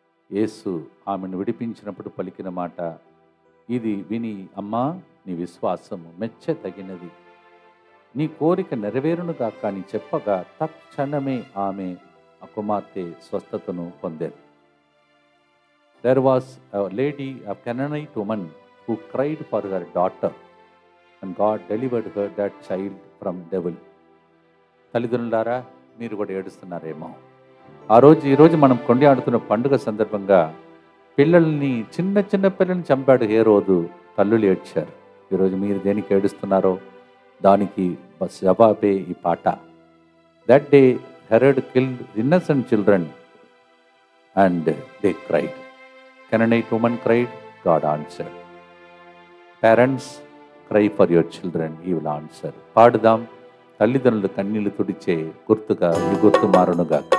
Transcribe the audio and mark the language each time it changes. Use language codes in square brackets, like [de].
[te] యేసు ఆమెను విడిపించినప్పుడు పలికిన మాట ఇది విని, అమ్మా నీ విశ్వాసము మెచ్చతగినది, నీ కోరిక నెరవేరును గాక అని చెప్పగా తక్షణమే ఆమె ఆ కుమార్తె స్వస్థతను పొందారు. [en] There was a lady, a Canaanite woman who cried for her daughter and God delivered her that child from devil. [te] తల్లిదండ్రులారా మీరు కూడా ఏడుస్తున్నారేమో. ఈరోజు మనం కొనియాడుతున్న పండుగ సందర్భంగా పిల్లల్ని చిన్న పిల్లల్ని చంపాడు హేరోదు, తల్లులు ఏడ్చారు. ఈరోజు మీరు దేనికి ఏడుస్తున్నారో దానికి జవాబే ఈ పాట. [en] That day Herod killed innocent children and they cried. Canaanite woman cried, God answered. Parents, cry for your children, he will answer. [te] పాడుదాం, తల్లిదండ్రులు కన్నీళ్లు తుడిచే గుర్తుగా ఈ గుర్తు మారునుగా.